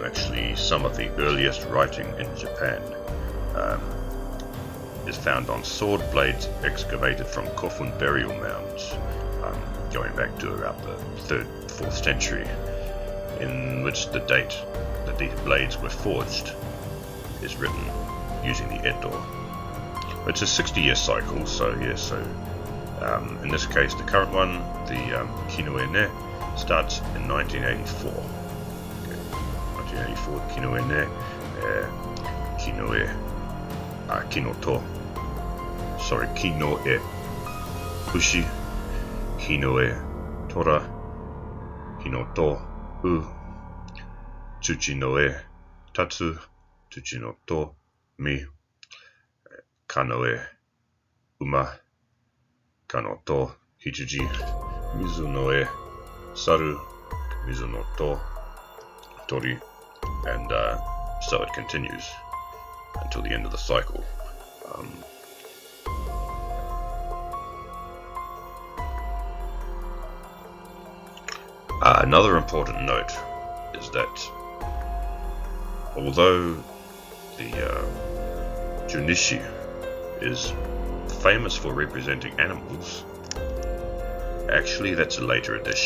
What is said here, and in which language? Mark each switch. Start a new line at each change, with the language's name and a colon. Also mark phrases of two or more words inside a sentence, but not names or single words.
English: Actually, some of the earliest writing in Japan is found on sword blades excavated from Kofun burial mounds, going back to about the 3rd, 4th century, in which the date that these blades were forged is written using the Eto. It's a 60-year cycle, so In this case, the current one, the
Japanese: きのえね,
English: starts in 1984.
Japanese: Okay. 1984, きのえね、きのえ、きのと. Sorry, きのえうし、きのえとら、きのとう、つちのえたつ、つちのとみ、かのえうま、かのとひつじ、みずのえさる、みずのとり,
English: and so it continues until the end of the cycle. Another important note is that although the Junichi is famous for representing animals, actually that's a later addition.